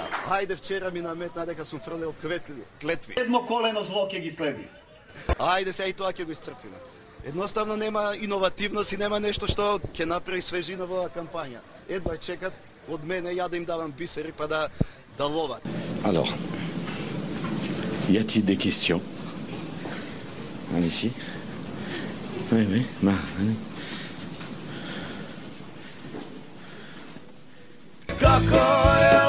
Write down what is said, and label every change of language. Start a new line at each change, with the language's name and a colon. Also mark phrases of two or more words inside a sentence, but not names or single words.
Macedonian: Ајде вчера ми наметна дека сум фрлел клетви. Едно колено зло ќе ги следи. Ајде се и тоа ќе го исцрпиме. Едноставно нема иновативност и нема нешто што ќе направи свежина во оваа кампања. Едва чекат од мене ја да им давам бисери па да ловат.
French: Alors, y a-t-il des questions? Allez-y. Oui, allez.
Macedonian: Kako